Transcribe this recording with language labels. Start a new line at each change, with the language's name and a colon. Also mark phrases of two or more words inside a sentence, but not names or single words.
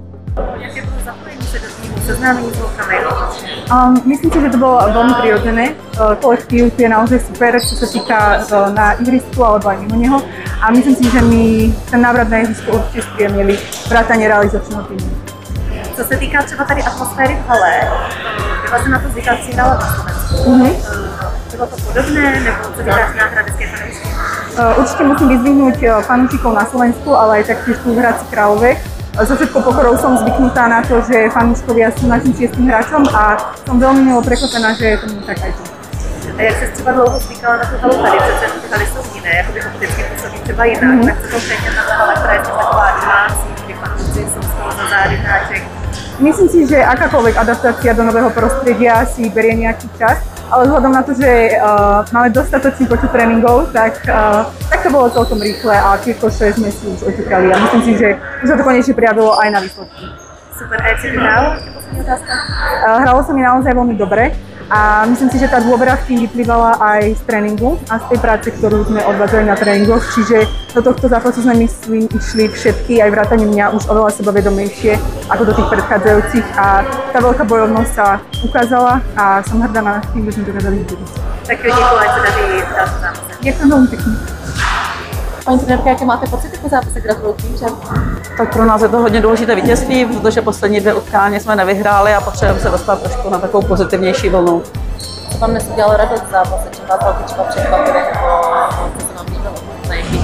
Czech: Jaké bylo zapojení se do týmu, seznámení s holkami?
Slovak: Myslím si, že to bolo veľmi prirodzené. Kolektív je naozaj super, čo sa týka na ihrisku alebo aj mimo neho. A myslím si, že my ten návrat na ihrisko určite spríjemnili vrátane realizačného týmu.
Czech: Co se týká třeba tady atmosféry v hale, byla jsem na to zvyklá, když jsem dala na Slovensku. Bylo to podobné, nebo co říkáš na hradecké fanoušky?
Slovak: Určite musím vyzdvihnúť fanúšikov na Slovensku, ale aj taktiež tu v Hradci Králové. So všetkou pokorou som zvyknutá na to, že fanúškovia sú našim 6. hráčom a som veľmi milo prekvapená, že je tomu tak aj tu.
Czech: A jak se třeba dlouho zvykala na tu halu tady, přece ty haly jsou jiné, jakoby opticky působí třeba jinak, tak co konkrétně ta hala, která je taková domácí, kdy fanoušci jsou skoro za zády hráček.
Slovak: Myslím si, že akákoľvek adaptácia do nového prostredia si berie nejaký čas, ale vzhľadom na to, že máme dostatočný počet tréningov, tak to bolo celkom rýchle a tieto 6 sme si už očekali a myslím si, že už sa to konečne prijavilo aj na výsledky.
Czech: Super, a jak si to hrálo? Ještě poslední otázka.
Slovak: Hralo sa mi naozaj veľmi dobre a myslím si, že tá dôvera v tým vyplývala aj z tréningu a z tej práce, ktorú sme odvádzali na tréningoch, čiže do tohto zápasu sme myslím išli všetky, aj vrátane mňa, už oveľa sebavedomejšie ako do tých predchádzajúcich a tá veľká bojovnosť sa ukázala a som hrdá na tým, že sme dokázali vyhrať.
Czech: Tak jo, děkuji, ať se daří v dalším zápase.
Slovak: Ďakujem veľmi pekne.
Czech: Paní trenérka, jaké máte pocity po zápase? Gratuluju tím, že... Tak pro nás je to hodně důležité vítězství, protože poslední 2 utkání jsme nevyhráli a potřebujeme se dostat trošku na takovou pozitivnější vlnu. Co vám dnes udělalo radost v zápase? Čím vás velký třeba překvapili, nebo co se vám líbilo na jejich?